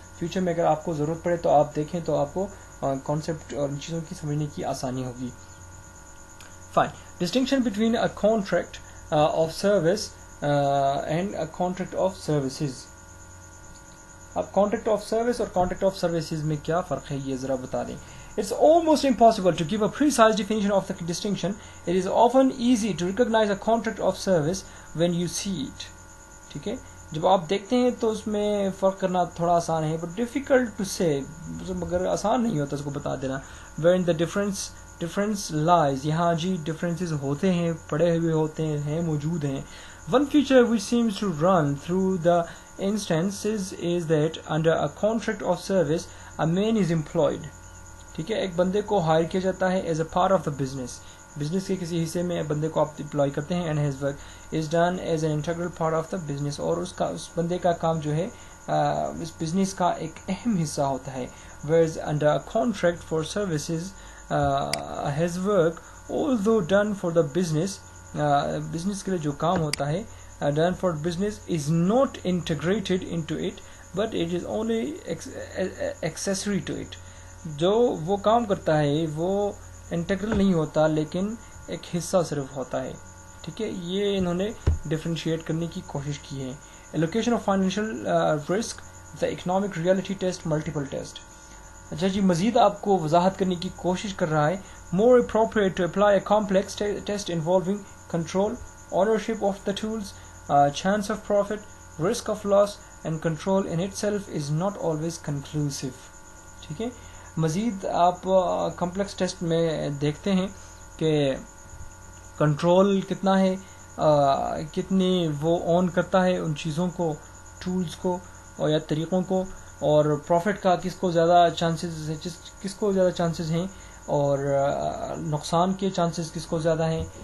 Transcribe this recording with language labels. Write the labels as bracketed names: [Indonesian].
[Urdu] Future میں اگر آپ کو ضرورت پڑے تو آپ دیکھیں تو آپ کو کانسیپٹ اور ان چیزوں کی سمجھنے کی آسانی ہوگی. Fine. [English] Distinction between a contract of service and a contract of services. [Urdu] اب کانٹریکٹ آف سروس اور کانٹریکٹ آف سروسز میں کیا فرق ہے یہ ذرا بتا دیں. [English] It's almost impossible to give a precise definition of the distinction. It is often easy to recognize a contract of service when you see it. [Urdu] ٹھیک ہے, جب آپ دیکھتے ہیں تو اس میں فرق کرنا تھوڑا آسان ہے, [English] but difficult to say, [Urdu] مگر آسان نہیں ہوتا اس کو بتا دینا. [English] Wherein the difference lies, [Urdu] یہاں جی differences ہوتے ہیں, پڑے ہوئے ہوتے ہیں, موجود ہیں. [English] One feature which seems to run through the instances is that under a contract of service a man is employed. [Urdu] ٹھیک ہے, ایک بندے کو ہائر کیا جاتا ہے [English] as a part of the business [Urdu] کے کسی حصے میں بندے کو آپ امپلائی کرتے ہیں, [English] and his work is done as an integral part of the business, [Urdu] اور اس بندے کا کام جو ہے اس بزنس کا ایک اہم حصہ ہوتا ہے. [English] whereas under a contract for services his work although done for the [Urdu] business کے لیے جو کام ہوتا ہے [English] done for business is not integrated into it but it is only accessory to it. [Urdu] جو وہ کام کرتا ہے وہ انٹیگرل نہیں ہوتا لیکن ایک حصہ صرف ہوتا ہے. ٹھیک ہے, یہ انہوں نے ڈفرینشیٹ کرنے کی کوشش کی ہے. [English] Allocation of financial risk, the economic reality test, multiple test. [Urdu] اچھا جی, مزید آپ کو وضاحت کرنے کی کوشش کر رہا ہے. [English] More appropriate to apply a complex test involving control, ownership of the tools, chance of profit, risk of loss and control in itself is not always conclusive. [Urdu] ٹھیک ہے, مزید آپ کمپلیکس ٹیسٹ میں دیکھتے ہیں کہ کنٹرول کتنا ہے, کتنی وہ اون کرتا ہے ان چیزوں کو, ٹولز کو اور یا طریقوں کو, اور پروفٹ کا کس کو زیادہ چانسز ہیں اور نقصان کے چانسز کس کو زیادہ ہیں.